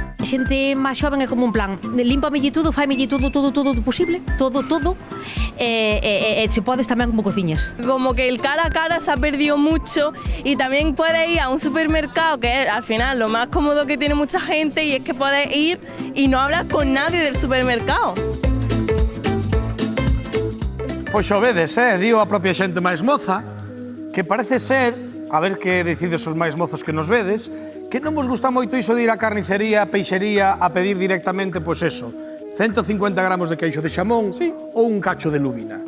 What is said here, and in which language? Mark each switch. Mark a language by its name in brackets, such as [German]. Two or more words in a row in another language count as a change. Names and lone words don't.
[Galician] xente máis xoven é como un plan, límpame todo, faime todo posible, todo, e se podes tamén como cociñas. [Spanish] Como que el cara a cara se ha perdido mucho y también puedes ir a un supermercado, que es al final lo más cómodo que tiene mucha gente, y es que puedes ir y no hablas con nadie del supermercado. [Galician] Pois xo vedes, dio a propia xente máis moza, que parece ser, a ver que decides os máis mozos que nos vedes, que non vos gusta moito iso de ir á carnicería, a peixería, a pedir directamente, pois eso, 150 gramos de queixo de xamón ou un cacho de lúbina.